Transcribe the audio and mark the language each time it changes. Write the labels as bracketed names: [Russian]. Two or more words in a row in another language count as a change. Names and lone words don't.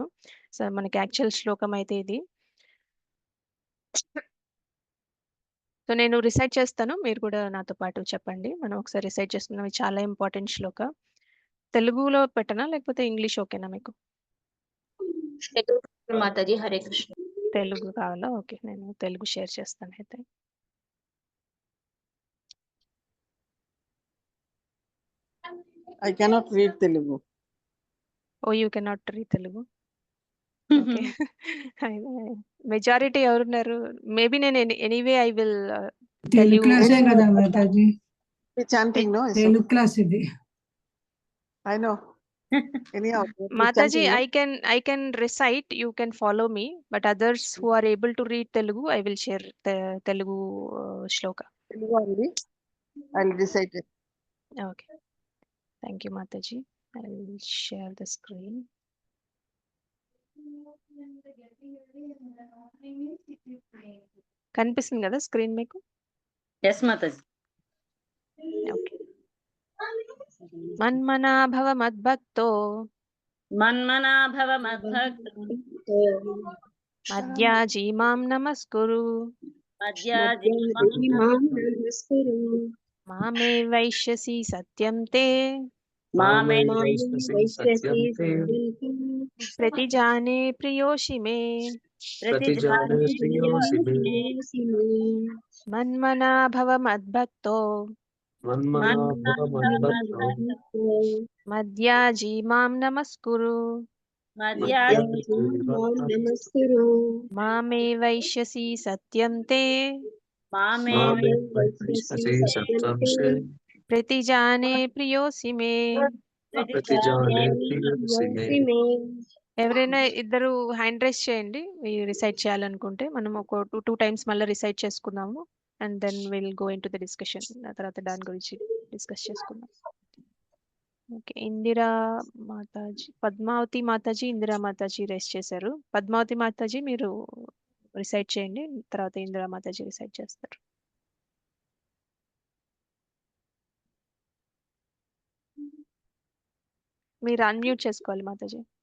[Telugu] సో, మనకి యాక్చువల్ శ్లోకం అయితే ఇది. సో, నేను రిసైట్ చేస్తాను. మీరు కూడా నాతో పాటు చెప్పండి. మనం ఒకసారి రిసైట్ చేసుకుందాం. ఇది చాలా ఇంపార్టెంట్ శ్లోక. తెలుగులో పెట్టనా? లేకపోతే ఇంగ్లీష్ ఓకేనా మీకు? తెలుగు మాతాజీ హరే కృష్ణ. తెలుగు కావాలా? ఓకే. నేను తెలుగు షేర్ చేస్తానయితే. [English] I cannot read Telugu. Oh! You cannot read Telugu. Okay. మెజారిటీ ఎవరున్నారు? మేబీ నేను anyway I will tell తెలుగు యూ. [Telugu] క్లాసే కదా మాతాజీ, [English] The chanting, no? It's [Telugu] తెలుగు క్లాస్ ఇది. [English] I know. Anyhow, the మాతాజీ chanting, no? I can recite, you can follow me, but others who are able to read Telugu, I will share the Telugu shloka. Telugu only. I'll recite it. Okay. Thank you, Mataji. I will share the screen. [Telugu] కనిపిస్తుంది కదా స్క్రీన్ మీకు? యెస్ మాతాజీ. [Sanskrit] ఓకే. మన్మనా భవ మద్భక్తో మన్మనా భవ మద్భక్తో మధ్యాజీ మాం నమస్కురు మధ్యాజీ మాం నమస్కురు మామే వైష్యసి సత్యం తే మామే వైశ్యసి ప్రతిజానే ప్రియోషి మే ప్రతిజానే ప్రియోసి మే మన్మనా భవ మద్భక్తో మన్మనా భవ మద్భక్తో మధ్యాజీ మాం నమస్కురు మధ్యాజీ మాం నమస్కురు మామే వైష్యసి సత్యం తే మామే వైశ్యసి సత్యం తే ప్రతిజానే ప్రియోసి మే ప్రతిజానే ప్రియోసి మే. [Telugu] ఎవరైనా ఇద్దరు [English] hand raise [Telugu] చేయండి రిసైట్ చేయాలనుకుంటే మనం ఒక [English] two times [Telugu] మళ్ళీ రిసైట్ చేసుకుందాము [English] and then will go in to the discussion [Telugu] ఆ తర్వాత దాని గురించి డిస్కస్ చేసుకుందాం. ఓకే, ఇందిరా మాతాజీ, పద్మావతి మాతాజీ, ఇందిరా మాతాజీ రైస్ చేశారు. పద్మావతి మాతాజీ మీరు రిసైట్ చేయండి, తర్వాత ఇందిరా మాతాజీ రిసైట్ చేస్తారు. మీరు అన్మ్యూట్ చేసుకోవాలి మాతాజీ.